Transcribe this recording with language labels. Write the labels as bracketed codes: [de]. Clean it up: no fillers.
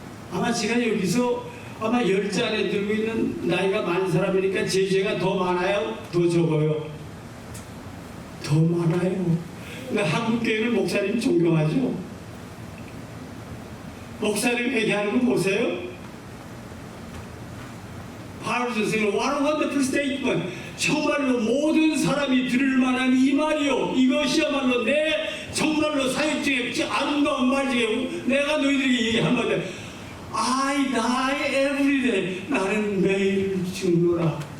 [ko] 아마 제가 여기서 아마 10자 안에 들고 있는 나이가 많은 사람이니까 제 죄가 더 많아요? 더 적어요? 더 많아요. 근데 한국교회는 목사님 존경하죠? 목사님 회개하는 거 보세요. 바로 선생님, [en] what a wonderful statement. [ko] 정말로 모든 사람이 들을 만한 이 말이요. 이것이야말로 내 정말로 사역 중에 아름다운 말 중에 내가 너희들에게 얘기한 말이야. [en] I die every day. [ko] 나는 매일 죽노라.